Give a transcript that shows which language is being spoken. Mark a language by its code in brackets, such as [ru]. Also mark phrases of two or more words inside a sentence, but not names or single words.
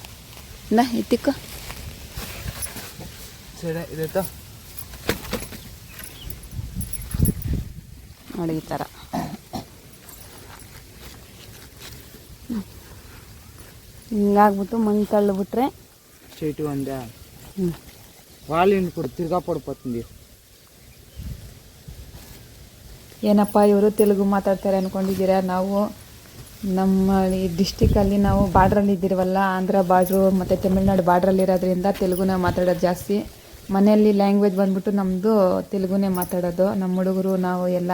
[kn] ಇತ್ತಿಕ್ಕೋ ನೋಡಿ, ಈ ಥರ ಹಿಂಗಾಗ್ಬಿಟ್ಟು ಮಣ್ಣು ತಳ್ಳಿಬಿಟ್ರೆ [te] చెట్టు ఉందా వాళ్ళు ఇప్పుడు తిరిగా పడిపోతుంది. [kn] ಏನಪ್ಪ ಇವರು ತೆಲುಗು ಮಾತಾಡ್ತಾರೆ ಅಂದ್ಕೊಂಡಿದ್ದೀರಾ? ನಾವು ನಮ್ಮ ಈ ಡಿಸ್ಟಿಕಲ್ಲಿ ನಾವು ಬಾರ್ಡ್ರಲ್ಲಿ ಇದ್ದಿರವಲ್ಲ, ಆಂಧ್ರ ಬಾರ್ಡ್ರು ಮತ್ತು ತಮಿಳ್ನಾಡು ಬಾರ್ಡ್ರಲ್ಲಿ ಇರೋದ್ರಿಂದ ತೆಲುಗುನೇ ಮಾತಾಡೋದು ಜಾಸ್ತಿ. ಮನೆಯಲ್ಲಿ ಲ್ಯಾಂಗ್ವೇಜ್ ಬಂದ್ಬಿಟ್ಟು ನಮ್ಮದು ತೆಲುಗುನೇ ಮಾತಾಡೋದು, ನಮ್ಮ ಹುಡುಗರು ನಾವು ಎಲ್ಲ.